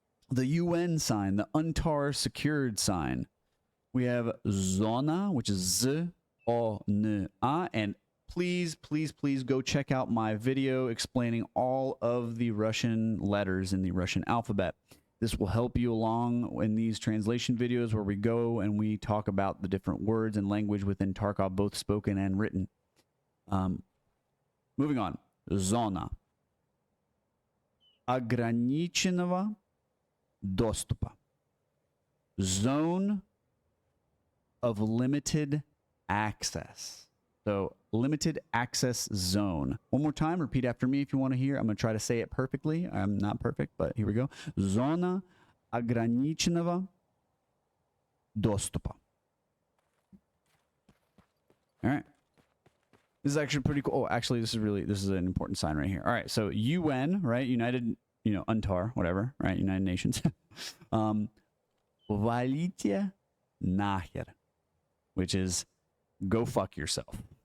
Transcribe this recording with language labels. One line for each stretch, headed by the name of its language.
English: The UN sign, the UNTAR secured sign. We have Zona, which is Z-O-N-A, and please go check out my video explaining all of the Russian letters in the Russian alphabet. This will help you along in these translation videos where we go and we talk about the different words and language within Tarkov, both spoken and written. Moving on. Zona.
Russian: Ограниченного доступа.
English: Zone of limited access. So, limited access zone. One more time, repeat after me if you want to hear. I'm going to try to say it perfectly. I'm not perfect, but here we go.
Russian: Zona ограниченного доступа.
English: All right. This is actually pretty cool. Oh, actually, this is an important sign right here. All right, so UN, right? United, you know, UNTAR, whatever, right? United Nations.
Russian: Валите нахер,
English: which is go fuck yourself.